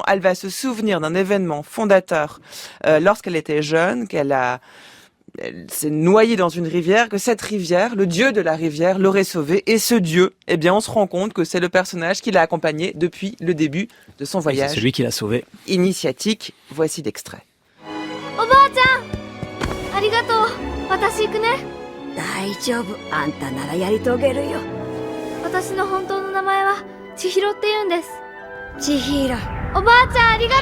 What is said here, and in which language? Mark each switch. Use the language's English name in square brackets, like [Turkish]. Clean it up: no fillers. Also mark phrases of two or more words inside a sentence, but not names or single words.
[French] Elle va se souvenir d'un événement fondateur lorsqu'elle était jeune, elle s'est noyée dans une rivière, que cette rivière, le dieu de la rivière, l'aurait sauvée. Et ce dieu, on se rend compte que c'est le personnage qui l'a accompagné depuis le début de son voyage. C'est celui qui l'a sauvée. Initiatique, voici l'extrait. [Japanese] おばあちゃん、ありがとう。私行くね。大丈夫、あんたならやり遂げるよ。私の本当の名前は千尋って言うんです。千尋。おばあちゃんありがとう。